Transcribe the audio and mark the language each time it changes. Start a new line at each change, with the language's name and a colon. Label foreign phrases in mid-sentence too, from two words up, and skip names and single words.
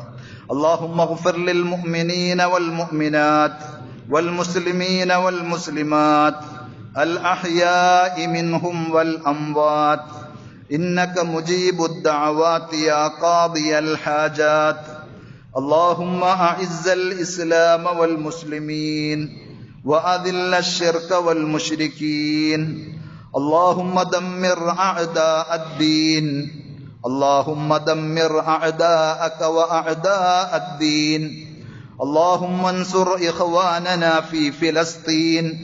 Arabic: اللهم اغفر للمؤمنين والمؤمنات والمسلمين والمسلمات الأحياء منهم والأموات إنك مجيب الدعوات يا قاضي الحاجات. اللهم أعز الإسلام والمسلمين وأذل الشرك والمشركين. اللهم دمر أعداء الدين. اللهم دمر أعداءك وأعداء الدين. اللهم انصر إخواننا في فلسطين.